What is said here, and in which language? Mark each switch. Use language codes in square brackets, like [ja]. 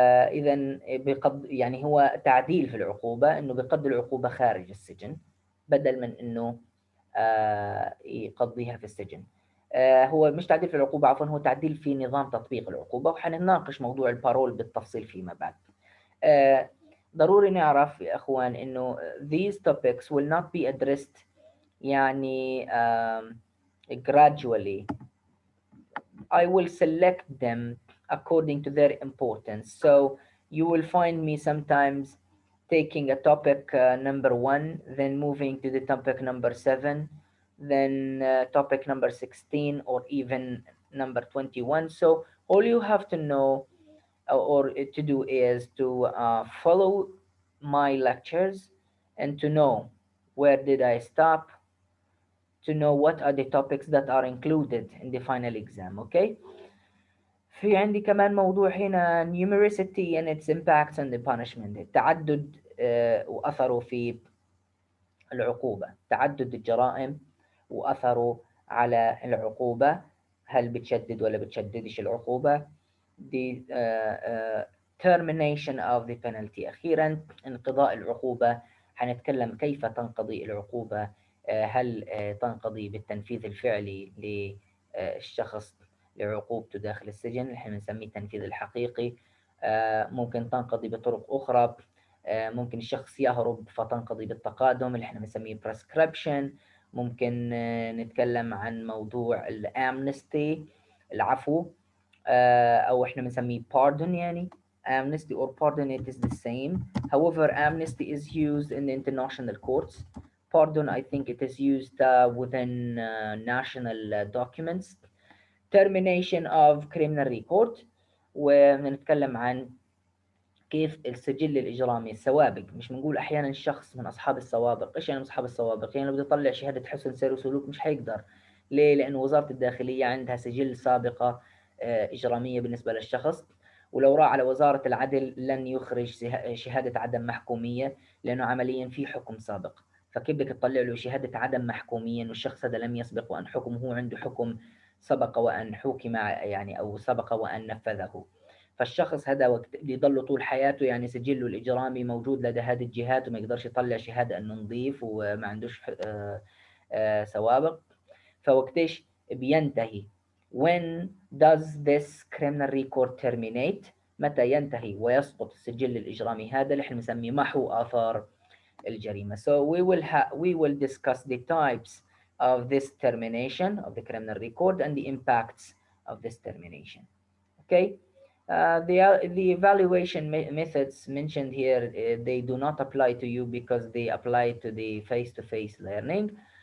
[ar] إذا يعني هو تعديل في العقوبة، إنه بيقضي العقوبة خارج السجن بدل من إنه يقضيها في السجن. هو مش تعديل في العقوبة، عفوا هو تعديل في نظام تطبيق العقوبة، وحنناقش موضوع البارول بالتفصيل فيما بعد. ضروري نعرف يا أخوان إنه [en] these topics will not be addressed يعني gradually. I will select them according to their importance. So you will find me sometimes taking a topic number 1, then moving to the topic number 7, then topic number 16, or even number 21. So all you have to know or to do is to follow my lectures and to know where did I stop, to know what are the topics that are included in the final exam. Okay. [ar] في عندي كمان موضوع هنا [en] numericity and its impacts on the punishment، [ar] التعدد وأثره في العقوبة، تعدد الجرائم وأثره على العقوبة، هل بتشدد ولا بتشددش العقوبة. [en] the termination of the penalty، [ar] أخيرا انقضاء العقوبة. هنتكلم كيف تنقضي العقوبة، هل تنقضي بالتنفيذ الفعلي للشخص لعقوبته داخل السجن اللي احنا بنسميه التنفيذ الحقيقي، ممكن تنقضي بطرق أخرى، ممكن الشخص يهرب فتنقضي بالتقادم اللي احنا بنسميه prescription. ممكن نتكلم عن موضوع الامنستي، العفو، أو احنا بنسميه pardon. [en] يعني amnesty or pardon it is the same. However, amnesty is used in the international courts. Pardon, I think it is used within national documents. Termination of criminal record، [ar] ونتكلم عن كيف السجل الإجرامي السوابق. مش بنقول أحيانا الشخص من أصحاب السوابق. إيش يعني أصحاب السوابق؟ يعني لو بده يطلع شهادة حسن سير وسلوك مش حيقدر. ليه؟ لأنه وزارة الداخلية عندها سجل سابقة إجرامية بالنسبة للشخص، ولو راح على وزارة العدل لن يخرج شهادة عدم محكومية لأنه عمليا في حكم سابق. فكيف بدك تطلع له شهادة عدم محكومية والشخص هذا لم يسبق وأن حكم، هو عنده حكم سبق وأن حكم يعني أو سبق وأن نفذه. فالشخص هذا وقت بيضل طول حياته يعني سجله الإجرامي موجود لدى هذه الجهات وما يقدرش يطلع شهادة إنه نظيف وما عندوش سوابق. فوقتش بينتهي؟ [en] When does this criminal record terminate؟ [ar] متى ينتهي ويسقط السجل الإجرامي هذا اللي احنا بنسميه محو آثار الجريمة. [en] So we will discuss the types of this termination of the criminal record and the impacts of this termination. Okay. The evaluation methods mentioned here, they do not apply to you because they apply to the face-to-face learning.